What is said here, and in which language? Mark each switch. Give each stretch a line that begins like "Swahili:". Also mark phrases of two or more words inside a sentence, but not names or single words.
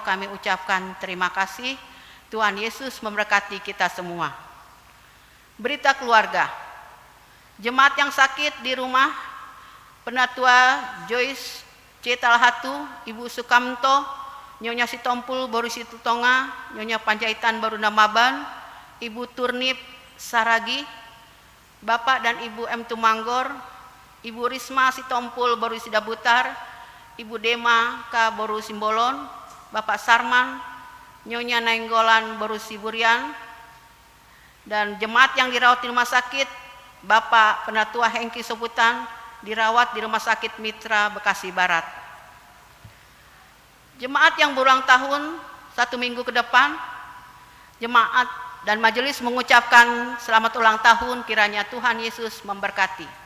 Indonesian: Kami ucapkan terima kasih. Tuhan Yesus memberkati kita semua. Berita keluarga. Jemaat yang sakit di rumah, Penatua Joyce C. Talhatu, Ibu Sukamto, Nyonya Sitompul Baru Situtonga, Nyonya Panjaitan Baru Namaban, Ibu Turnip Saragi, Bapak dan Ibu M. Tumanggor, Ibu Risma Sitompul Baru Sidabutar, Ibu Dema K. Baru Simbolon, Bapak Sarman, Nyonya Nainggolan Baru Siburian, dan jemaat yang dirawat di rumah sakit, Bapak Penatua Hengki Soputan dirawat di Rumah Sakit Mitra Bekasi Barat. Jemaat yang berulang tahun 1 minggu ke depan, jemaat dan majelis mengucapkan selamat ulang tahun, kiranya Tuhan Yesus memberkati.